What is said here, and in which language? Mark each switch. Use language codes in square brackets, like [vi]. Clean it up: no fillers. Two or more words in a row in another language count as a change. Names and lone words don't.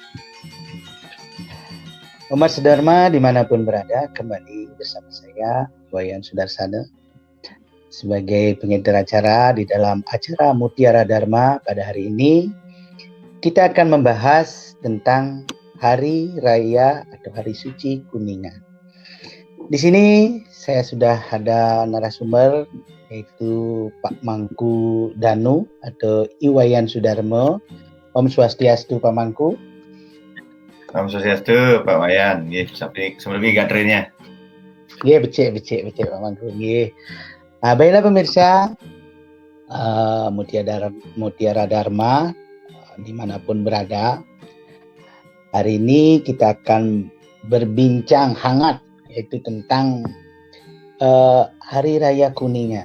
[id] Umat Sedharma dimanapun berada, kembali bersama saya, Wayan Sudarsana, sebagai pengedar acara di dalam acara Mutiara Dharma. Pada hari ini, kita akan membahas tentang Hari Raya atau Hari Suci Kuningan. Di sini saya sudah ada narasumber, yaitu Pak Mangku Danu atau Iwayan Sudarmo. [sa] Om Swastiastu [id] Pak Mangku. [sa] Om Swastiastu [id] Pak Wayan. Nggih, sampai sebelumnya gatrenya. [ban] Nggih, becik Pak Mangku nggih. [id] Nah, baiklah pemirsa Mutiara Dharma dimanapun berada. Hari ini kita akan berbincang hangat, yaitu tentang Hari Raya Kuningan.